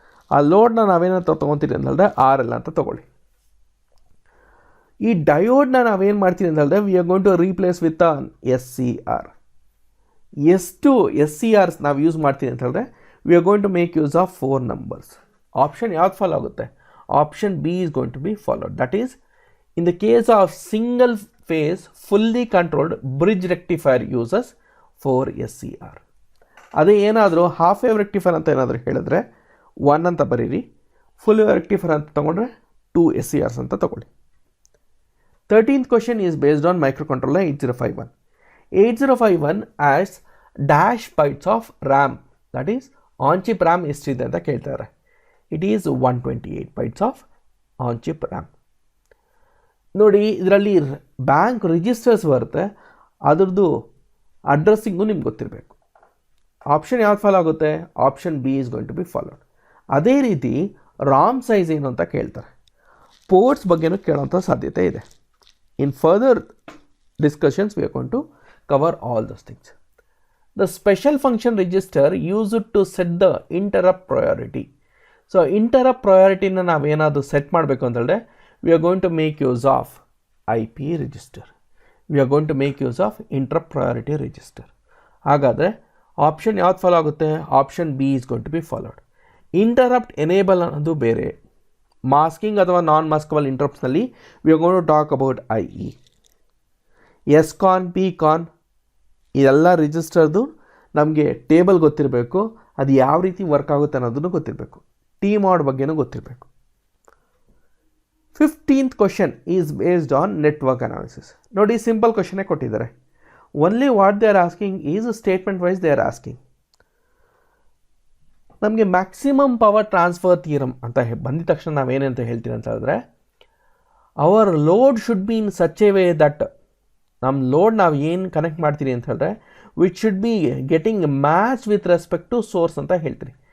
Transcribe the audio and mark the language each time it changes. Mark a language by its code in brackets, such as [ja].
[kn] ಆ ಲೋಡ್ನ ನಾವೇನಂತ ತೊಗೊತೀರಿ ಅಂತ ಹೇಳಿದ್ರೆ RL ಅಂತ ತೊಗೊಳ್ಳಿ. ಈ ಡಯೋಡ್ನ ನಾವೇನು ಮಾಡ್ತೀವಿ ಅಂತ ಹೇಳಿದ್ರೆ [en] We are going to replace with an SCR. [kn] ಎಷ್ಟು SCRs ನಾವು ಯೂಸ್ ಮಾಡ್ತೀವಿ ಅಂತ ಹೇಳಿದ್ರೆ [en] We are going to make use of 4 numbers. [kn] Option ಯಾವ್ದು ಫಾಲೋ ಆಗುತ್ತೆ? [en] Option B is going to be followed. That is, in the case of single phase fully controlled bridge rectifier uses 4 SCR. [kn] ಅದೇ ಏನಾದರೂ half wave rectifier ಅಂತ ಏನಾದರೂ ಹೇಳಿದ್ರೆ 1 ಅಂತ ಬರೀರಿ, full wave rectifier ಅಂತ ತೊಗೊಂಡ್ರೆ 2 SCRs ಅಂತ ತೊಗೊಳ್ಳಿ. [en] 13th question is based on microcontroller 8051. 8051 has dash bytes of RAM, that is on chip RAM [kn] ಎಷ್ಟಿದೆ ಅಂತ ಕೇಳ್ತಾರೆ. [en] It is 128 bytes of on chip RAM. [kn] ನೋಡಿ ಇದರಲ್ಲಿ ಬ್ಯಾಂಕ್ ರಿಜಿಸ್ಟರ್ಸ್ ಬರುತ್ತೆ, ಅದರದ್ದು ಅಡ್ರೆಸ್ಸಿಂಗು ನಿಮ್ಗೆ ಗೊತ್ತಿರಬೇಕು. ಆಪ್ಷನ್ ಯಾವ್ದು ಫಾಲೋ ಆಗುತ್ತೆ? Option [en] B is going to be followed. [kn] ಅದೇ ರೀತಿ ರಾಮ್ ಸೈಜ್ ಏನು ಅಂತ ಕೇಳ್ತಾರೆ. ಪೋರ್ಟ್ಸ್ ಬಗ್ಗೆನೂ ಕೇಳೋಂಥ ಸಾಧ್ಯತೆ ಇದೆ. [en] In further discussions we are going to cover all those things. The special function register used to set the interrupt priority. So interrupt priority [kn] na navenadu set ಮಾಡಬೇಕು ಅಂತ ಹೇಳಿದ್ರೆ [en] we are going to make use of IP register. We are going to make use of interrupt priority register. [kn] ಹಾಗಾದರೆ option ಯಾವ್ದು follow ಆಗುತ್ತೆ? [en] Option B is going to be followed. [kn] Interrupt enable ಅನ್ನೋದು ಬೇರೆ. [en] Masking ಅಥವಾ non maskable ಇಂಟರಪ್ಟ್ಸ್ನಲ್ಲಿ we are going to talk about IE. [kn] ಎಸ್ಕಾನ್, ಪಿಕಾನ್ ಇದೆಲ್ಲ ರಿಜಿಸ್ಟರ್ದು ನಮಗೆ table ಗೊತ್ತಿರಬೇಕು, ಅದು ಯಾವ ರೀತಿ ವರ್ಕ್ ಆಗುತ್ತೆ ಅನ್ನೋದನ್ನು ಗೊತ್ತಿರಬೇಕು. ಟಿ ಮಾಡ್ ಬಗ್ಗೆನೂ ಗೊತ್ತಿರಬೇಕು. [en] 15th question is based on network analysis. [kn] ನೋಡಿ ಸಿಂಪಲ್ ಕ್ವಶನ್ನೇ ಕೊಟ್ಟಿದ್ದಾರೆ. [en] Only what they are asking is statement wise they are asking. [kn] ನಮಗೆ ಮ್ಯಾಕ್ಸಿಮಮ್ ಪವರ್ ಟ್ರಾನ್ಸ್ಫರ್ ಥಿಯರಮ್ ಅಂತ ಬಂದಿದ ತಕ್ಷಣ ನಾವೇನಂತ ಹೇಳ್ತೀವಿ ಅಂತ ಹೇಳಿದ್ರೆ [en] our load should be in such a way that [kn] ನಮ್ಮ ಲೋಡ್ ನಾವು ಏನು ಕನೆಕ್ಟ್ ಮಾಡ್ತೀರಿ ಅಂತ ಹೇಳಿದ್ರೆ [en] which should be getting match with respect to source [kn] ಅಂತ ಹೇಳ್ತೀರಿ.